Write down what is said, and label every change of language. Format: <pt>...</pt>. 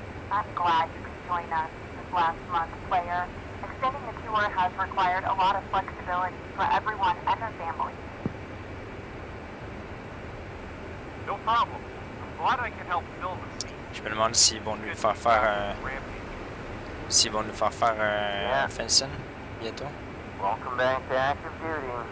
<en>I'm glad you could join us this last month, player. Extending the tour has required a lot of flexibility for everyone and their families. No problem. I'm glad I can help film this.</en> <fr>Je me demande s'ils vont nous faire faire un... S'ils vont nous faire faire un fencing bientôt.</fr> <en>Welcome back to active duty.</en>